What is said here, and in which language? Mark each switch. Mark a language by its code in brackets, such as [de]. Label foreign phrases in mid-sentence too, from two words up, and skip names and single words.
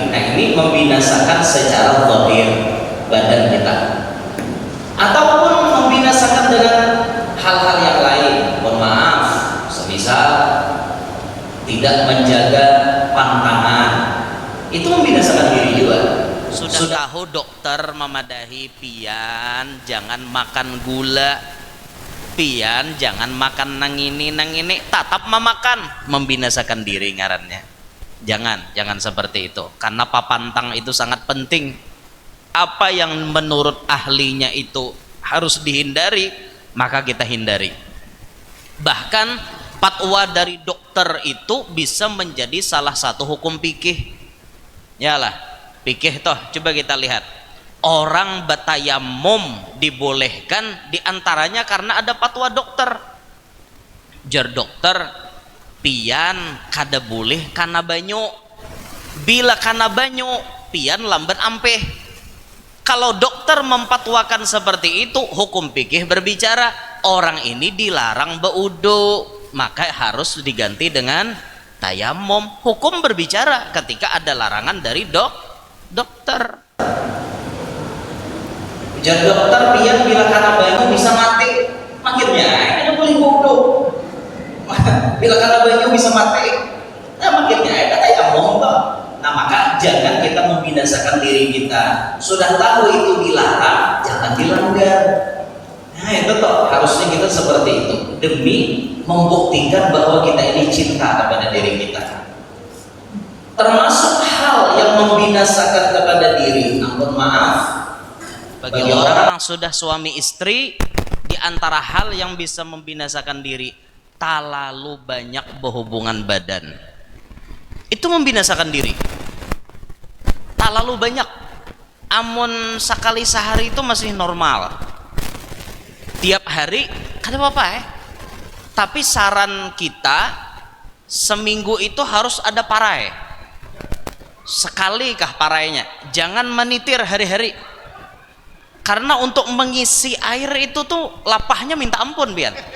[id] Nah ini membinasakan secara zahir badan kita, ataupun membinasakan dengan hal-hal yang lain. Mohon maaf, semisal tidak menjaga pantangan, itu membinasakan diri juga. Sudah tahu dokter memadahi, pian jangan makan gula, pian jangan makan nang ini tetap memakan, membinasakan diri ngarannya. Jangan seperti itu, karena papantang itu sangat penting. Apa yang menurut ahlinya itu harus dihindari, maka kita hindari. Bahkan fatwa dari dokter itu bisa menjadi salah satu hukum fikih. Yalah, fikih toh, coba kita lihat. Orang batayamum dibolehkan diantaranya karena ada fatwa dokter. [bjn] Jar dokter, pian kada boleh kana banyu. Bila kana banyu, pian lambat ampeh. [id] Kalau dokter memfatwakan seperti itu, hukum fikih berbicara orang ini dilarang berwudu, maka harus diganti dengan tayamum. Hukum berbicara ketika ada larangan dari dokter. [bjn] Jadi dokter pian bila karena banyu bisa mati, makinnya ada boleh wudu. Bila karena banyu bisa mati, nah makinnya ada tayamum toh. [id] Nah maka jangan kita membinasakan diri kita. Sudah tahu itu dilarang, jangan dilanggar. Nah itu toh harusnya kita seperti itu demi membuktikan bahwa kita ini cinta kepada diri kita. Termasuk hal yang membinasakan kepada diri, ampun maaf, bagi orang yang sudah suami istri, di antara hal yang bisa membinasakan diri, terlalu banyak berhubungan badan. Itu membinasakan diri. Terlalu banyak. Amun sekali sehari itu masih normal. Tiap hari kada apa-apa ya. Tapi saran kita seminggu itu harus ada parai. Sekali kah parainya? Jangan menitir hari-hari. Karena untuk mengisi air itu tuh lapahnya minta ampun pian.